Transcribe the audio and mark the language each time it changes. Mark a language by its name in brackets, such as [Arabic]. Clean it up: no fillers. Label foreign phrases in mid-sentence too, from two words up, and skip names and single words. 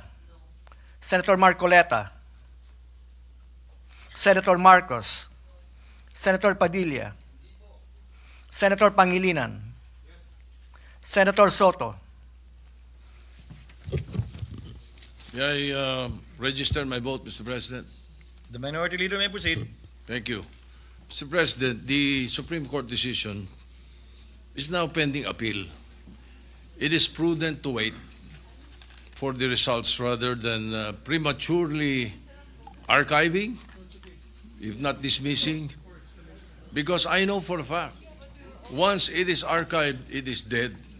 [English] Senator Marcoa. Senator Marcos. Senator Padilia. Senator Pangilinan. Senator Sota. May I register my vote, Mr. President? The Minority Leader may proceed. Thank you. Mr. President, the Supreme Court decision is now pending appeal. It is prudent to wait for the results rather than prematurely archiving, if not dismissing, because I know for a fact, once it is archived, it is dead.